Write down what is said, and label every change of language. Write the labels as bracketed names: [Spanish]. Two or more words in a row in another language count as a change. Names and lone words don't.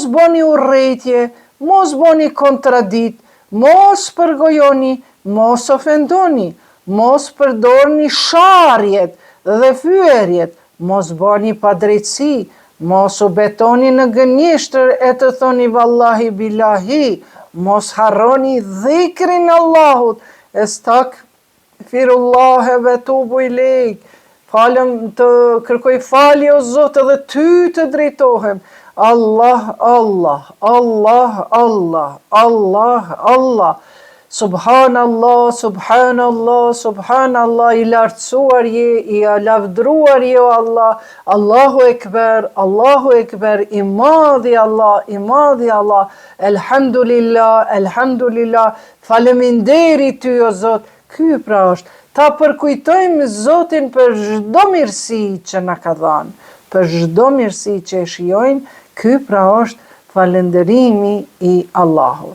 [Albanian] bëni urrëtie, mos bëni kontradikt, mos përgojoni, mos ofendoni, mos përdorni sharjet dhe fyerjet, mos bëni padrejtësi, mos u betoni në gënjeshtër e të thoni [Arabic] والله بالله, [Albanian] mos harroni dhikrin Allahut, [Arabic] أستغفر الله وأتوب إليك, [Albanian] falem të kërkoj falje o Zotë dhe ty të drejtohem. [Arabic] الله، الله، الله، الله، الله، الله. سبحان الله، سبحان الله، سبحان الله, [Albanian] i lartësuar je, i lavdruar je o Allah. [Arabic] الله أكبر, [Albanian] i madhi Allah, i madhi Allah. [Arabic] الحمد لله، الحمد لله, [Albanian] faleminderi ty o Zot. Ky pra është, ta përkujtojmë Zotin për çdo mirësi që na ka dhënë, për çdo mirësi që e shijojmë, ky pra është falënderimi i Allahut.